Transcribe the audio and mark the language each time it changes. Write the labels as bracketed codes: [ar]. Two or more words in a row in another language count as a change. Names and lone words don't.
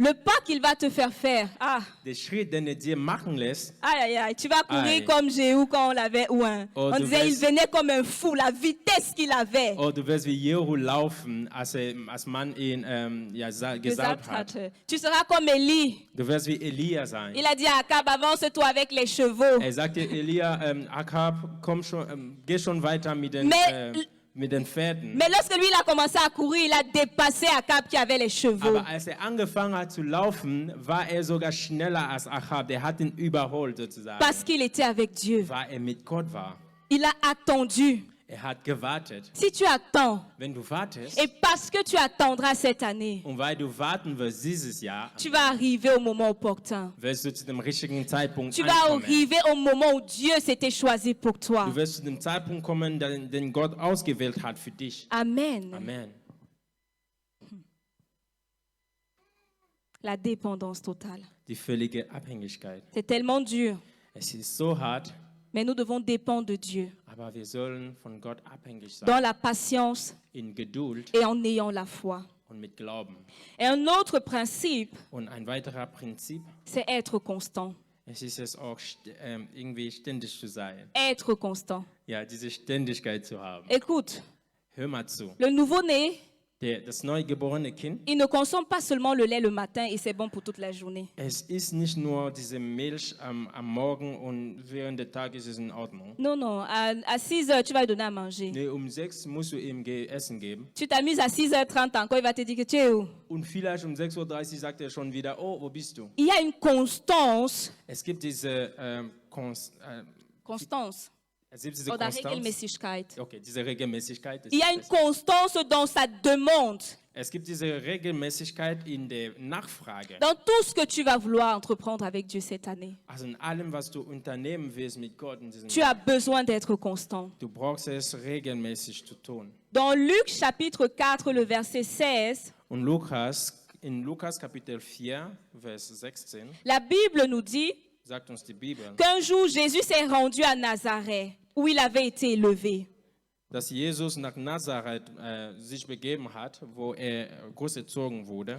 [fr] le pas qu'il va te faire faire, [de] der Schritt, den er dir machen lässt, [fr] aïe, aïe, aïe, tu vas courir Aïe. comme Jéhu quand on l'avait ouin. Oh, On [de] du [fr] disait, il [de] wirst- [fr] venait comme un fou, la vitesse qu'il avait. [de] oh, du wirst wie Jehu laufen, als man ihn gesalbt hat. [fr] Tu seras comme Élie. [de] Du wirst wie Elia sein. [fr] Il a dit à Akab, avance-toi avec les chevaux. [de] Er sagte Elia, Akab, komm schon, geh schon weiter mit den Pferden. [fr] Mais lorsque lui, il a commencé à courir, il a dépassé Akab qui avait les chevaux. [de] Aber als er angefangen hat zu laufen, war er sogar schneller als Achab. Der hat ihn überholt sozusagen, [fr] Parce qu'il était avec Dieu. [de] weil er mit Gott war. [fr] Il a attendu. [de] Er hat gewartet. [fr] Si tu attends, [de] Wenn du wartest [fr] et parce que tu attendras cette année, [de] und weil du warten wirst dieses Jahr, [fr] tu vas arriver au moment opportun. [de] wirst du zu dem richtigen Zeitpunkt [fr] Tu vas [de] ankommen. [fr] arriver au moment où Dieu s'était choisi pour toi. [de] Du wirst zu dem Zeitpunkt kommen, den Gott ausgewählt hat für dich. [fr] Amen. [de] Amen. [fr] La dépendance totale. [de] Die völlige Abhängigkeit. [fr] C'est tellement dur, [de] Es ist so hart, [fr] mais nous devons dépendre de Dieu [de] aber wir sollen von Gott abhängig sein. [fr] dans la patience [de] In Geduld [fr] et en ayant la foi. [de] und mit Glauben. [fr] Et un autre principe, [de] Und ein weiterer Prinzip, [fr] c'est être constant. [de] es ist es auch irgendwie ständig zu sein. [fr] Être constant. [de] Ja, diese Ständigkeit zu haben. [fr] Écoute, [de] Hör mal zu. [fr] le nouveau-né, [de] Das neugeborene Kind, [fr] il ne consomme pas seulement le lait le matin et c'est bon pour toute la journée. [de] es ist nicht nur diese Milch am Morgen und während des Tages ist es in Ordnung. [fr] Non, non, à 6 heures, tu vas lui donner à manger. [de] Nee, 6 musst du ihm Essen geben. [fr] Tu t'amuses à 6h30 encore, il va te dire que tu es où? [de] Und vielleicht 6:30 Uhr sagt er schon wieder, oh, wo bist du? [fr] Il y a une constance. [de] Es gibt diese Constance. Oder Konstanz. Regelmäßigkeit. Okay, diese Regelmäßigkeit. [fr] Il y a une constance dans sa demande. [de] Es gibt diese Regelmäßigkeit in der Nachfrage. [fr] Dans tout ce que tu vas vouloir entreprendre avec Dieu cette année. [de] Also in allem, was du unternehmen willst mit Gott in diesem [fr] Tu as besoin d'être constant. [de] Du brauchst es regelmäßig zu tun. [fr] Dans Luc chapitre 4, le verset 16, [de] Und in Lukas Kapitel 4, Vers 16, [fr] la Bible nous dit [de] sagt uns die Bibel, [fr] qu'un jour Jésus s'est rendu à Nazareth, où il avait été élevé. [de] dass Jesus nach Nazareth sich begeben hat, wo er großgezogen wurde.